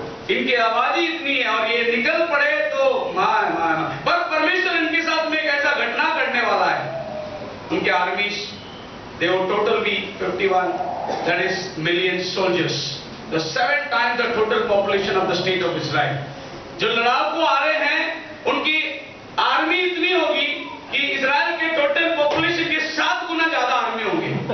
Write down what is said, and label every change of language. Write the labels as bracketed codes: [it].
[hi] इनकी आबादी इतनी है और ये निकल पड़े तो पर परमेश्वर इनके साथ में एक ऐसा घटना करने वाला है। उनके army [en] they will total be 51, that is million soldiers, the 7 times the total population of the state of Israel। [hi] जो लड़ाकू आ रहे हैं उनकी आर्मी इतनी होगी कि इजराइल के टोटल पॉपुलेशन के 7 गुना ज्यादा आर्मी होंगे।